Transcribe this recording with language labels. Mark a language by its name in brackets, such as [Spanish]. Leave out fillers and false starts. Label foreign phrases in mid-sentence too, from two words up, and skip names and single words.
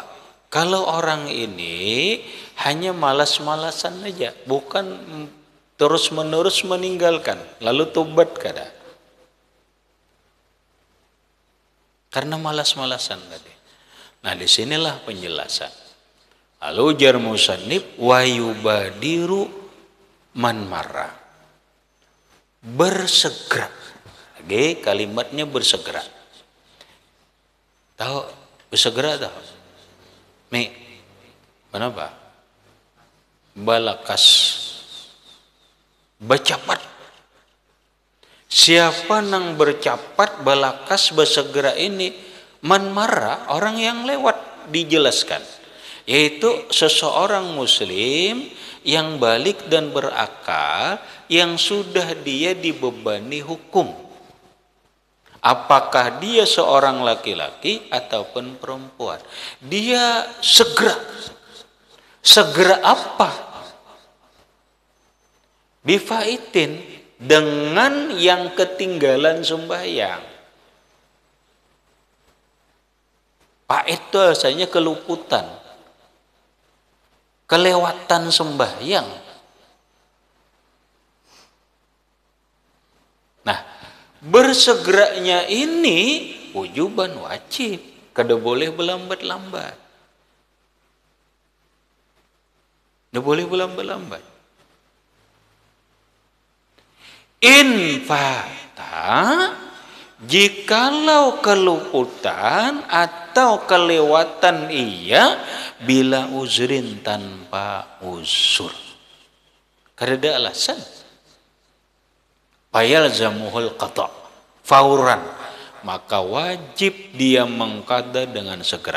[Indonesian] Kalau orang ini hanya malas-malasan aja, bukan terus-menerus meninggalkan, lalu tobat kada. karena malas-malasan tadi. Nah, disinilah penjelasan. [Banjar] Lalu jar [Arabic] المصنف ويبادر من مر. [Indonesian] Bersegera. Oke, kalimatnya bersegera. Tahu bersegera tahu? Mi, kenapa? [Banjar] Balakas. Bercepat. [Indonesian] Siapa nang bercepat balakas bersegera ini? [Arabic] من مر, [Indonesian] orang yang lewat, dijelaskan. Yaitu seseorang muslim yang balik dan berakal, yang sudah dia dibebani hukum. Apakah dia seorang laki-laki ataupun perempuan. Dia segera. Segera apa? Bifaitin, dengan yang ketinggalan sembahyang. Pait itu rasanya keluputan. Kelewatan sembahyang. Nah, bersegeranya ini wujuban wajib. [Banjar] Kada boleh berlambat-lambat. Kada boleh berlambat-lambat. [Arabic] إن فات, [Indonesian] jikalau keluputan atau kelewatan ia [Arabic] بلا عذر [Indonesian] tanpa uzur. [Banjar] Kada ada alasan. [Arabic] فيلزمه القضاء فورا, [Indonesian] maka wajib dia mengqada dengan segera.